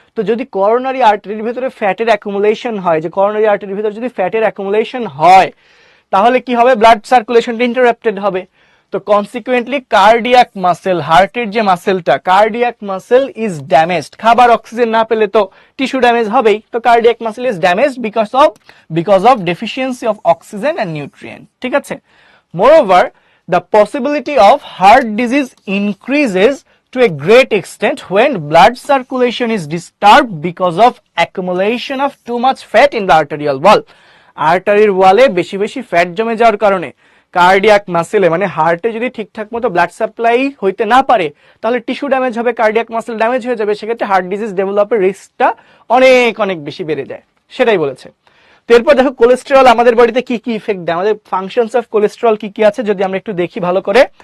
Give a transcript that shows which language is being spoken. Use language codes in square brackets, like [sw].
[bn] তো যদি করোনারি আর্টারির ভিতরে ফ্যাটের অ্যাকুমুলেশন হয়, যে করোনারি আর্টারির ভিতরে যদি ফ্যাটের অ্যাকুমুলেশন হয় তাহলে কি হবে, ব্লাড সার্কুলেশনটা ইন্টারাপ্টেড হবে। তো কনসিকুয়েন্টলি কার্ডিয়াক মাসেল, হার্টের যে মাসেলটা [en] Cardiac muscle is damaged. [bn] খাবার অক্সিজেন না পেলে তো টিস্যু ড্যামেজ হবেই। তো [en] Cardiac muscle is damaged because of deficiency of oxygen and nutrient. [bn] ঠিক আছে। [en] Moreover the possibility of heart disease increases to a great extent when blood circulation is disturbed because of accumulation of too much fat in the arterial wall. [bn] আর্টারির ওয়ালে বেশি বেশি fat জমে যাওয়ার কারণে cardiac মাসেলে মানে হার্টে যদি ঠিকঠাক মতো ব্লাড সাপ্লাই হইতে না পারে তাহলে টিস্যু ড্যামেজ হবে, কার্ডিয়াক মাসেল ড্যামেজ হয়ে যাবে, সেক্ষেত্রে হার্ট ডিজিজ ডেভেলপের রিস্কটা অনেক অনেক বেশি বেড়ে যায়। সেটাই বলেছে। এরপর দেখো কোলেস্টেরল আমাদের বডিতে কি কি ইফেক্ট দেয়, আমাদের ফাংশনস অফ কোলেস্টেরল কি কি আছে যদি আমরা একটু দেখি ভালো করে।